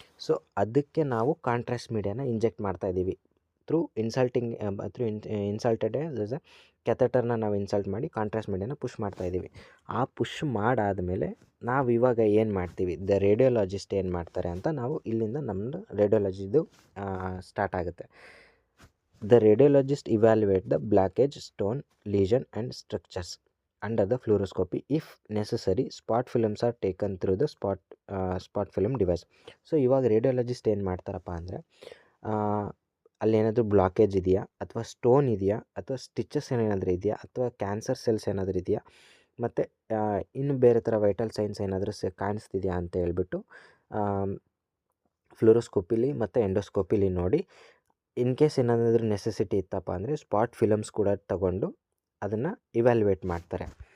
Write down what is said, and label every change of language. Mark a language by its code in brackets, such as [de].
[kn] So ಅದಕ್ಕೆ ನಾವು contrast ಮೀಡಿಯಾನ inject ಮಾಡ್ತಾಯಿದ್ದೀವಿ ಥ್ರೂ ಇನ್ಸಲ್ಟೆಡ್ ಕ್ಯಾಥೆಟರ್ನ ನಾವು ಇನ್ಸಲ್ಟ್ ಮಾಡಿ ಕಾಂಟ್ರಾಸ್ಟ್ ಮೀಡಿಯಾನ ಪುಷ್ ಮಾಡ್ತಾಯಿದ್ದೀವಿ. ಆ ಪುಷ್ ಮಾಡಾದಮೇಲೆ ನಾವು ಇವಾಗ ಏನು ಮಾಡ್ತೀವಿ, ದ ರೇಡಿಯೋಲಾಜಿಸ್ಟ್ ಏನು ಮಾಡ್ತಾರೆ ಅಂತ ನಾವು ಇಲ್ಲಿಂದ ನಮ್ಮದು ರೇಡಿಯೋಲಜಿದು ಸ್ಟಾರ್ಟ್ ಆಗುತ್ತೆ. [en] The radiologist evaluate the blockage, stone, lesion and structures under the fluoroscopy. If necessary, spot films are taken through the spot film device. [kn] So ಇವಾಗ ರೇಡಿಯೋಲಜಿಸ್ಟ್ ಏನು ಮಾಡ್ತಾರಪ್ಪ ಅಂದರೆ, ಅಲ್ಲೇನಾದರೂ ಬ್ಲಾಕೇಜ್ ಇದೆಯಾ, ಅಥವಾ ಸ್ಟೋನ್ ಇದೆಯಾ, ಅಥವಾ ಸ್ಟಿಚಸ್ ಏನಾದರೂ ಇದೆಯಾ, ಅಥವಾ ಕ್ಯಾನ್ಸರ್ ಸೆಲ್ಸ್ ಏನಾದರೂ ಇದೆಯಾ, ಮತ್ತು ಇನ್ನು ಬೇರೆ ಥರ ವೈಟಲ್ ಸೈನ್ಸ್ ಏನಾದರೂ ಕಾಣಿಸ್ತಿದೆಯಾ ಅಂತ ಹೇಳ್ಬಿಟ್ಟು ಫ್ಲೂರೋಸ್ಕೋಪಿಲಿ ಮತ್ತು ಎಂಡೋಸ್ಕೋಪಿಲಿ ನೋಡಿ, ಇನ್ ಕೇಸ್ ಏನಾದರೂ ನೆಸೆಸಿಟಿ ಇತ್ತಪ್ಪ ಅಂದರೆ ಸ್ಪಾಟ್ ಫಿಲಮ್ಸ್ ಕೂಡ ತಗೊಂಡು ಅದನ್ನು ಇವ್ಯಾಲ್ಯುವೇಟ್ ಮಾಡ್ತಾರೆ.